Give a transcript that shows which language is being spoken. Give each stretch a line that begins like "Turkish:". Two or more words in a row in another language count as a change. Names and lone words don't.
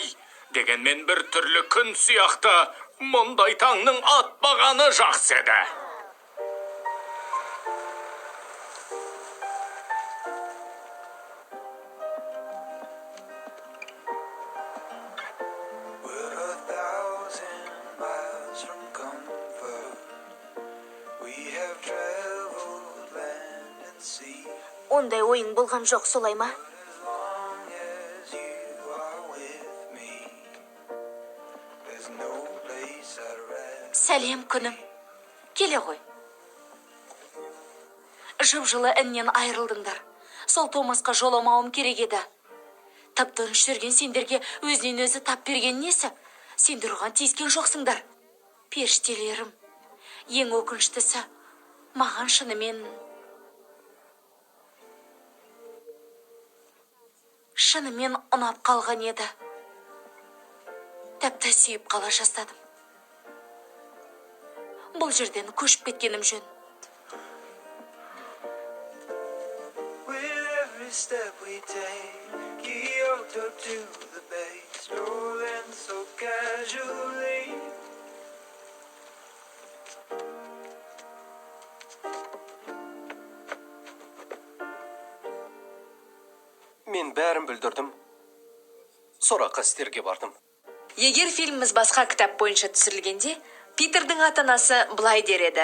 Kazakh: Дегенмен бір түрлі күн сияқты, мұндай таңның атпағаны жақсы еді.
English: We're 1,000 miles from comfort. We have traveled land and sea.
Kazakh: Ондай ойың болған жоқ, солай ма?
English: As long as you are with me, there's no place I'd rather.
Kazakh: Сәлем, күнім. Келе ғой. Жып-жылы іннен айырылдыңдар. Сол Томасқа жоламауым керек еді. Тып-тыныш жүрген сендерге өзінен өзі тап берген несі? Сендер оған тиіскен жоқсыңдар. Періштелерім. Ең өкініштісі, маған шынымен ұнап қалған еді. Тәпті сүйіп қала жаздадым. Бұл жерден көшіп кеткенім жөн.
English: With every step we take, Kyoto to the bay, strolling so casually.
Kazakh: Мен бәрін бүлдірдім. Сорақы істерге бардым. Егер фильміміз басқа кітап бойынша түсірілгенде, Питердің ата-анасы былай дер еді.